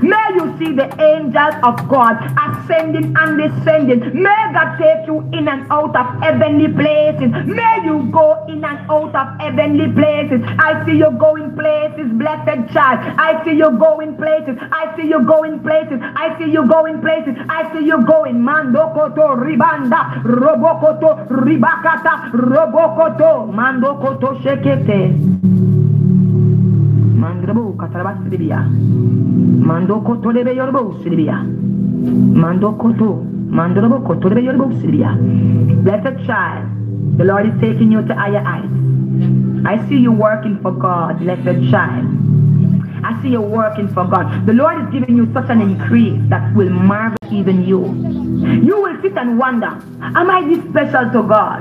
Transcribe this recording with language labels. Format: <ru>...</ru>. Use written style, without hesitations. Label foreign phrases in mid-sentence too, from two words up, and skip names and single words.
<en>May you see the angels of God ascending and descending. May God take you in and out of heavenly places. May you go in and out of heavenly places. I see you going places, blessed child. I see you going places. I see you going places. I see you going places. I see you going. Mandokoto ribanda, robokoto ribakata, robokoto, mandokoto shekete. Mandrabo katarabasibia. Mandokoto lebe yorbo sibia. Mandokoto, mandrobokoto lebe yorbo sibia. Blessed child, the Lord is taking you to higher heights. I see you working for God, blessed child. I see you working for God. The Lord is giving you such an increase that will marvel even you. You will sit and wonder, am I this special to God?</en>